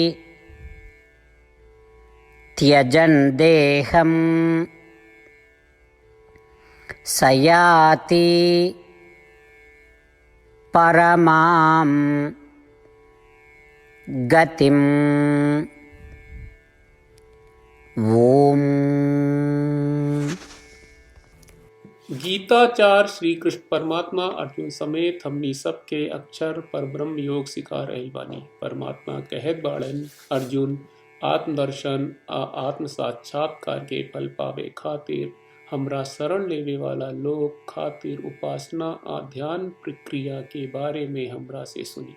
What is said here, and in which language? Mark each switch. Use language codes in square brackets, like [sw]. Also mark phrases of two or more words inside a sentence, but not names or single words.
[sa] त्यजन् देहं स याति परमां गतिम्। ओम। [bho] गीताचार श्री कृष्ण परमात्मा अर्जुन समेत हमनी सबके अक्षर पर ब्रह्म योग सिखा रहल बानी। परमात्मा कहत बाड़न, अर्जुन आत्मदर्शन आ आत्म साक्षात्कार के फल पावे खातिर हमरा शरण लेवे वाला लोग खातिर उपासना आ ध्यान प्रक्रिया के बारे में हमरा से सुनी।